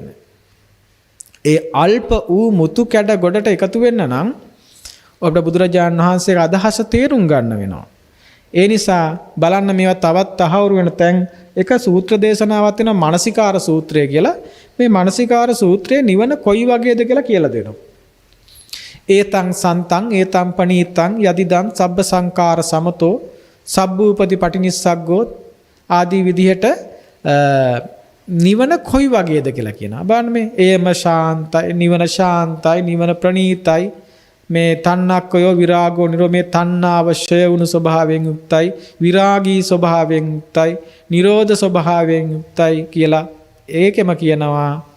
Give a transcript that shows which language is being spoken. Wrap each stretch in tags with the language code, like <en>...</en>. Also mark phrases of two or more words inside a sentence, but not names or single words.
<si>ඒ අල්ප වූ මුතු කැඩ ගොඩට එකතු වෙන්න නම් ඔබට බුදුරජාණන් වහන්සේගේ අදහස තේරුම් ගන්න වෙනවා. ඒ නිසා බලන්න මේවා තවත් තහවුරු වෙන තැන් එක සූත්‍ර දේශනාවක් තියෙනවා මානසිකාර සූත්‍රය කියලා. මේ මානසිකාර සූත්‍රයේ නිවන කොයි වගේද කියලා දෙනවා.</si> <pi>ඒතං සන්තං ඒතං පනීතං යදිදං සබ්බ සංකාර සමතෝ සබ්බූපති පටිනිස්සග්ගෝ</pi> <si>ආදී විදිහට නිවන කොයි වගේද කියලා කියනවා. බලන්න මේ ඒම ශාන්තයි, නිවන ශාන්තයි, නිවන ප්‍රණීතයි, මේ</si> <pi>තණ්හක්කයෝ විරාගෝ නිරෝ</pi> <si>මේ තණ්හාවශය වුණු ස්වභාවයෙන් යුක්තයි, විරාගී ස්වභාවයෙන් යුක්තයි, නිරෝධ ස්වභාවයෙන් යුක්තයි කියලා ඒකෙම කියනවා.</si>